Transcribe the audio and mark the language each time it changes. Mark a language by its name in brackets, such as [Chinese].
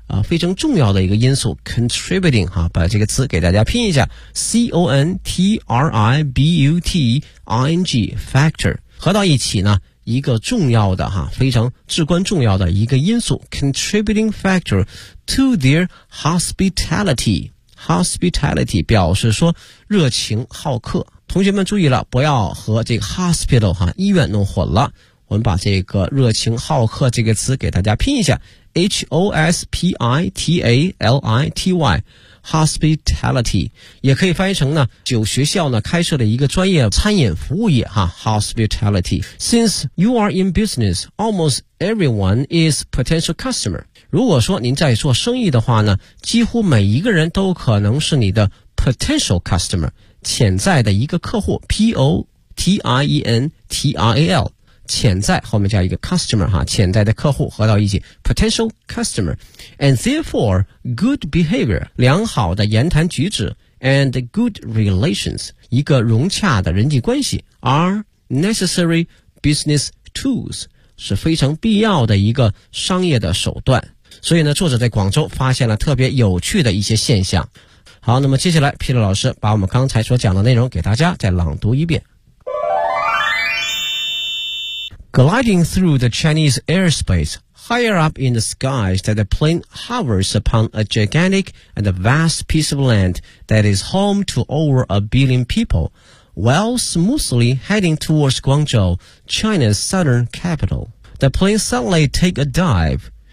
[Chinese] 非常重要的一个因素 contributing 哈，把这个词给大家拼一下 contributing factor 合到一起呢，一个重要的哈非常至关重要的一个因素 [English] contributing factor to their hospitality [Chinese] 表示说热情好客。同学们注意了，不要和这个 hospital 哈医院弄混了。我们把这个热情好客这个词给大家拼一下 HOSPITALITY Hospitality， 也可以翻译成呢，九学校呢开设了一个专业餐饮服务业哈 Hospitality。 [English] Since you are in business, almost everyone is potential customer。 [Chinese] 如果说您在做生意的话呢，几乎每一个人都可能是你的 potential customer， 潜在的一个客户 POTIENTRAL， 潜在后面加一个 customer 哈，潜在的客户合到一起 potential customer。 [English] And therefore good behavior， [Chinese] 良好的言谈举止 [English] and good relations， [Chinese] 一个融洽的人际关系 [English] are necessary business tools， [Chinese] 是非常必要的一个商业的手段。所以呢，作者在广州发现了特别有趣的一些现象。好，那么接下来皮特老师把我们刚才所讲的内容给大家再朗读一遍。 [English] Gliding through the Chinese airspace, higher up in the skies that the plane hovers upon a gigantic and vast piece of land that is home to over a billion peopleWhile smoothly heading towards Guangzhou, China's southern capital, the plane suddenly take a dive